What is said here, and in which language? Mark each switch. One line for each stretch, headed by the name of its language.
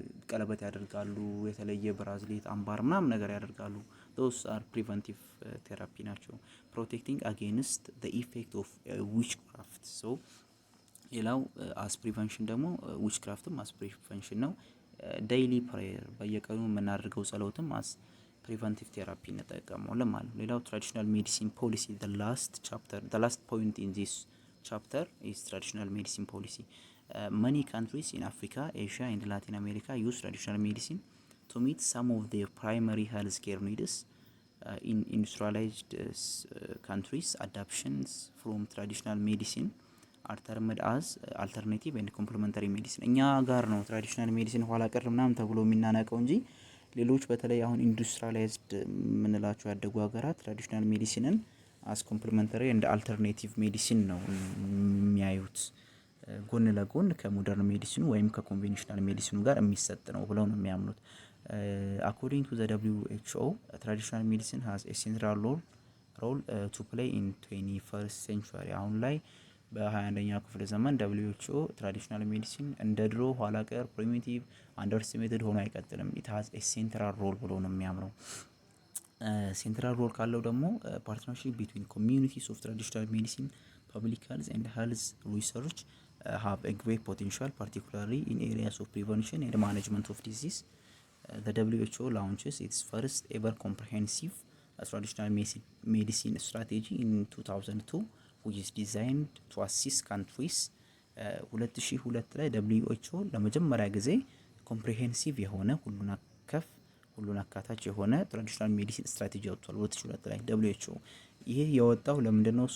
Amharic: ቀለበት ያደርጋሉ፣ የተለየ ብራዝሌት አምባር ምናምን ነገር ያደርጋሉ።
English: those are preventive
Amharic: ቴራፒ ናቸው።
English: protecting against the effect of witchcraft so
Amharic: ሌላው as prevention ደግሞ witchcraftም as prevention ነው።
English: daily prayer
Amharic: በየቀኑ የምናደርገው ጸሎትም as preventive therapy እንጠቀማለን ማለት ነው። ሌላው
English: traditional medicine policy, the last point in this chapter is traditional medicine policy. Many countries in Africa, Asia and Latin America use traditional medicine to meet some of their primary health care needs. In industrialized countries, adaptations from traditional medicine are termed as alternative and complementary medicine.
Amharic: እኛ ጋር ነው ትራዲሽናል ሜዲሲን ኋላ ቀር ምናምን ተብሎ የሚናነቀው እንጂ ሌሎች በተለይ አሁን ኢንዱስትሪያላይዝድ የምንላቸው ያደጉ ሀገራት ትራዲሽናል ሜዲሲንን አስ ኮምፕሊመንተሪ እንደ አልተርኔቲቭ ሜዲሲን ነው የሚያዩት። ጎን ለጎን ከሞደርን ሜዲሲኑ ወይም ከኮንቬንሽናል ሜዲሲኑ ጋር የሚሰጥ ነው ብለው ነው የሚያምኑት።
English: አኮርዲንግ ቱ ዘ WHO ትራዲሽናል ሜዲሲን ሃዝ ኤ ሴንትራል ሮል ቱ ፕሌይ ኢን 21st ሴንቹሪ።
Amharic: አሁን ላይ በ21ኛው ክፍለ ዘመን WHO ትራዲሽናል ሜዲሲን እንደ ድሮ ኋላ ቀር ፕሪሚቲቭ አንደርኤስቲሜትድ ሆኖ አይቀጥልም።
English: ኢት ሃዝ ኤ ሴንትራል ሮል
Amharic: ብሎ ነው የሚያምነው።
English: ሴንትራል ሮል ካለው ደግሞ ፓርትነርሺፕ ቢትዊን ኮሚዩኒቲስ ኦፍ ትራዲሽናል ሜዲሲን ፐብሊክ ሄልዝ ኤንድ ሄልዝ ሪሰርች have a great potential, particularly in areas of prevention and management of disease. The WHO launches its first ever comprehensive traditional medicine strategy in 2002, which is designed to assist countries.
Amharic: 2002 ላይ WHO ለመጀመሪያ ጊዜ ኮምፕሬሄንሲቭ የሆነ ሁሉን አካታች የሆነ ትራዲሽናል ሜዲሲን ስትራቴጂ አውጥቷል። 2002 ላይ WHO ይሄ የወጣው ለምንድነው?